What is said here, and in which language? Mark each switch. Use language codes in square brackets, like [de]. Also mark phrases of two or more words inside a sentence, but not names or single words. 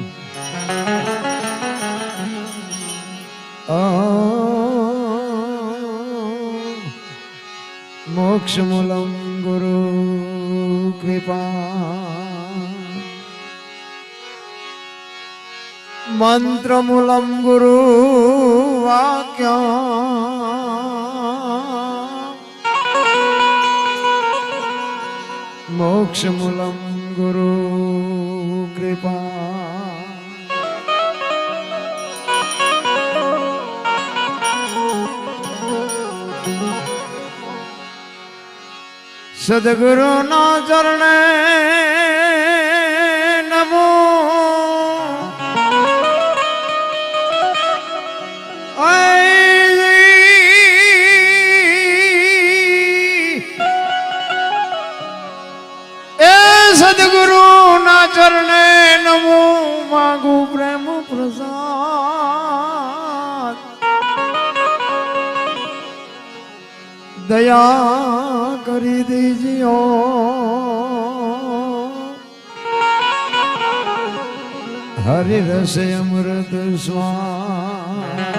[sa] मोक्ष मूलम गुरु कृपा, मंत्र मूलम गुरु वाक्य, मोक्ष मूलम गुरु कृपा। [gu] સદગુરુ ના ચરણે नमो, એ સદગુરુ ના ચરણે નમો, માંગુ પ્રેમ પ્રસાદ। દયા કરી દીજિયો, હરિ રસ અમૃત સ્વાદ।